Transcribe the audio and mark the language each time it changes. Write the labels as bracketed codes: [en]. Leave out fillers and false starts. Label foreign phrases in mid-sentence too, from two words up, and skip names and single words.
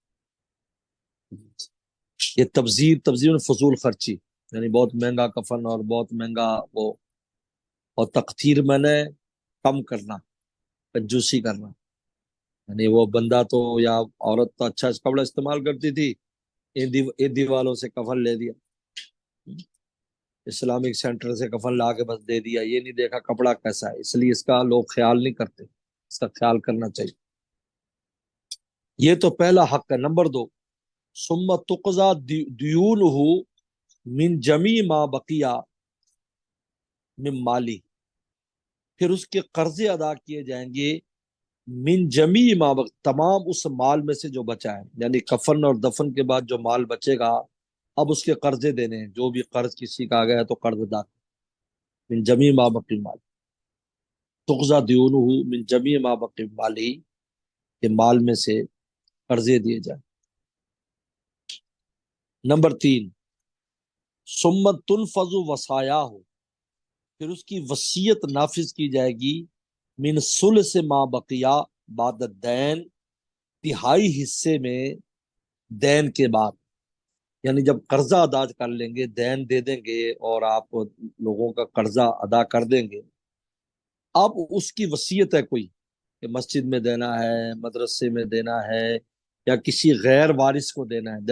[ur] یہ تبذیر فضول خرچی، یعنی بہت مہنگا کفن اور بہت مہنگا وہ، اور تقتیر میں نے کم کرنا، کنجوسی کرنا، یعنی وہ بندہ تو یا عورت تو اچھا کپڑا استعمال کرتی تھی، ایدی والوں سے کفن لے دیا، اسلامک سینٹر سے کفن لا کے بس دے دیا، یہ نہیں دیکھا کپڑا کیسا ہے، اس لیے اس کا لوگ خیال نہیں کرتے، اس کا خیال کرنا چاہیے۔ یہ تو پہلا حق ہے۔ نمبر دو، [ar] ثم تقضى دیونہ من جمیع ما بقیہ من مالی، [ur] پھر اس کے قرضے ادا کیے جائیں گے، [ar] من جمیع ما [ur] تمام اس مال میں سے جو بچا ہے، یعنی کفن اور دفن کے بعد جو مال بچے گا، اب اس کے قرضے دینے ہیں، جو بھی قرض کسی کا آ گیا ہے تو قرض ادا، [ar] من جمیع ما بقی مال، تقضى دیونہ من جمیع ما بقی مالی، [ur] کے مال میں سے قرضے دیے جائیں۔ نمبر تین، [ar] ثم تنفذ وصایاہ، [ur] پھر اس کی وصیت نافذ کی جائے گی، [ar] من ثلث ما بقیہ بعد الدین، [ur] تہائی حصے میں دین کے بعد، یعنی جب قرضہ ادا کر لیں گے، دین دے دیں گے اور آپ لوگوں کا قرضہ ادا کر دیں گے، اب اس کی وصیت ہے کوئی کہ مسجد میں دینا ہے، مدرسے میں دینا ہے، یا کسی غیر وارث کو دینا ہے۔